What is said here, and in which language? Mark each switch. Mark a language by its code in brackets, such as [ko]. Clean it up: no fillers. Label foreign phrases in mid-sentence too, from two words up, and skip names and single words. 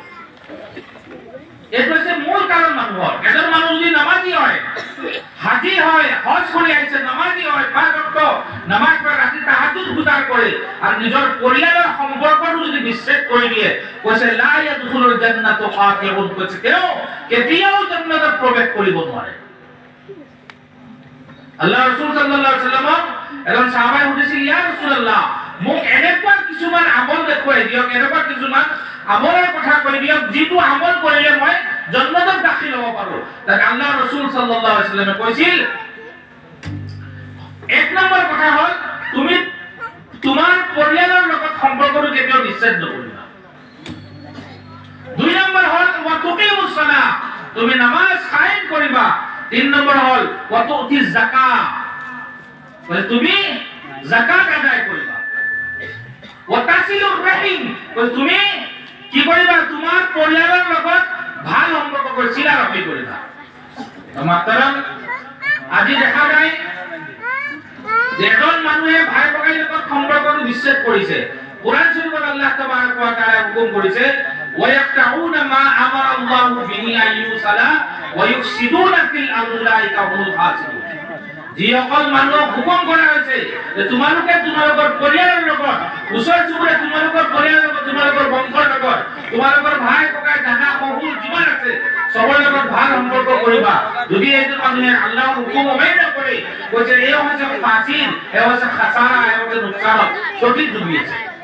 [as] এইটো হৈছে মূল কাৰণ মানুহৰ। এজন মানুহ যদি নামাজি হয়, হাজি হয়, হজ কৰি আহিছে, নামাজি হয়, 5 ওয়াক্ত নামাজ পঢ়ে, ৰাতি তাহাজ্জুদ গুজাৰ কৰে আৰু নিজৰ পৰিয়ালৰ সম্পৰ্কটো যদি বিচ্ছেদ কৰি দিয়ে, কৈছে [ar] لا يدخل الجنة كافرون, [as] কৈছে তেওঁ কেতিয়াও জান্নাতত প্ৰৱেশ কৰিব নোৱাৰে। আল্লাহ রাসূল [ar] صلى الله عليه وسلم [as] এজন সাহাবাই সুধিছিল, [ar] يا رسول الله, [as] মোক এনেকুৱা কিছুমান আমল দেখুৱাই দিয়ক, এনেকুৱা কিছুমান আমলৰ কথা কৈ দিয়ক যিটো আমল কৰিলে মই জান্নাতত দাখিল হ'ব পাৰো। তাক আল্লাহ রাসূল [ar] صلى الله عليه وسلم [as] কৈছিল, এক নম্বৰ কথা হ'ল তুমি তোমাৰ পৰিয়ালৰ লগত সম্পৰ্কটো কেতিয়াও বিচ্ছেদ নকৰিবা। [ar] 2 [as] নম্বৰ হ'ল [ar] وتقيم الصلاة, [as] তুমি নামাজ কায়েম কৰিবা। 3 নম্বৰ হ'ল [ar] وتؤتي الزكاة, [as] মানে তুমি যাকাত আদায় কৰিবা। [ar] وتصل الرحم, [as] তুমি কি কৰিবা, তোমাৰ পৰিয়ালৰ লগত ভাল সম্পৰ্ক কৰি চিলা ৰাখি কৰিবা। মাত্ৰাম আজি দেখা যায় যে এজন মানুহে ভাই ভগাই লগত সম্পৰ্কটো বিচ্ছেদ কৰিছে। কোরআন শরীফত [ar] الله تبارك وتعالى [bn] হুকুম করেছে [ar] ويقطعون ما أمر الله به أن يوصل ويفسدون في الأرض أولئك هم الفاسقون. [as] যিসকল মানুহক হুকুম কৰা হৈছে যে তোমালোকে তোমালোকৰ পৰিয়ালৰ লগত ওচৰ চুবুৰীয়া তোমালোকৰ পৰিয়ালৰ লগত তোমালোকৰ বংশৰ লগত তোমালোকৰ ভাই ককাই দাদা শহুৰ যিমান আছে সবৰ লগত ভাল সম্পৰ্ক কৰিবা যদি এইটো মানুহে আল্লাহৰ হুকুম অমান্য কৰে কৈছে এই হৈছে ফাসিল এই হৈছে খাসাৰা এই হৈছে নুকসানত সঠিক ডুবি আছে